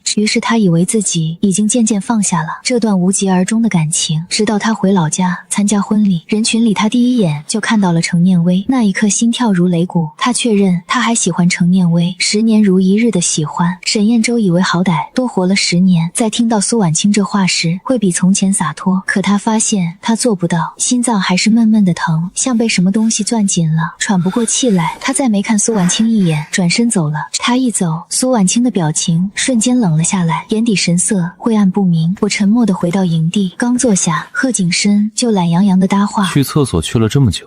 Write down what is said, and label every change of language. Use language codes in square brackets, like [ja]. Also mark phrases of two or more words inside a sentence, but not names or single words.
[zh] 於是他以為自己已經漸漸放下了這段无疾而終的感情，直到他回老家參加婚禮，人群裡他第一眼就看到了程念威，那一刻心跳如擂鼓。他確認他還喜歡程念威，10年如一日的喜歡。沈燕洲以為好歹多活了10年，在聽到蘇婉清這話時會比從前灑脫，可他發現他做不到，心臟還是悶悶的疼，像被什麼東西攥緊了，喘不過氣來。他再沒看蘇婉清一眼，轉身走了。他一走，蘇婉清的表情瞬間冷了下來，眼底神色晦暗不明。我沉默地回到營地，剛坐下，賀景深就懶洋洋地搭話： 去廁所去了這麼久，